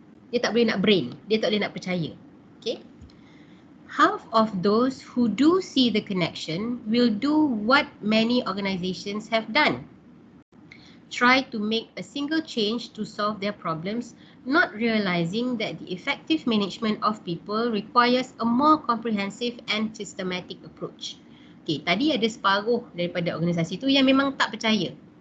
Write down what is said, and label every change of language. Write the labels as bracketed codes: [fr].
[ms] Dia tak boleh nak brain, dia tak boleh nak percaya. [en] Okay, half of those who do see the connection will do what many organizations have done. try to make a single change to solve their problems, not realizing that the effective management of people requires a more comprehensive and systematic approach. [ms] Okay, tadi ada separuh daripada organisasi tu yang memang tak percaya.